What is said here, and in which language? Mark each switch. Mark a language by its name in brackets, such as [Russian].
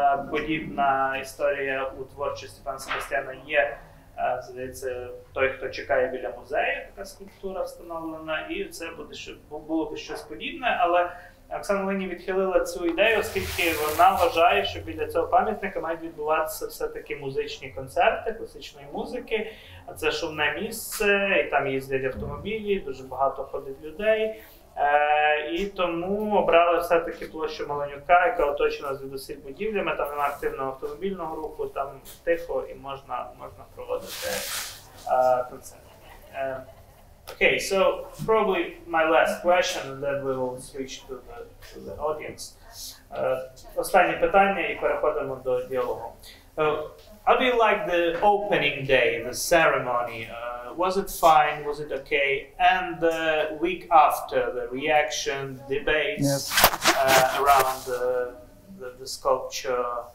[Ukrainian] Подібна історія у творчості пана Себастіана є, здається, той, хто чекає біля музею, така скульптура встановлена, і це було б щось подібне, але Оксана Лині відхилила цю ідею, оскільки вона вважає, що біля цього пам'ятника мають відбуватися все-таки музичні концерти класичної музики, а це шумне місце, і там їздять автомобілі, дуже багато ходить людей. І тому обрали все-таки площу Маленюка, яка оточена звідусіль будівлями, там немає активного автомобільного руху, там тихо і можна проводити концерт. [English] Okay, so probably my last question, and then we will switch to the audience. [Ukrainian] Останнє питання і переходимо до діалогу. [English] How do you like the opening day, the ceremony? Was it fine? Was it okay? And the week after, the reaction, debates around the sculpture.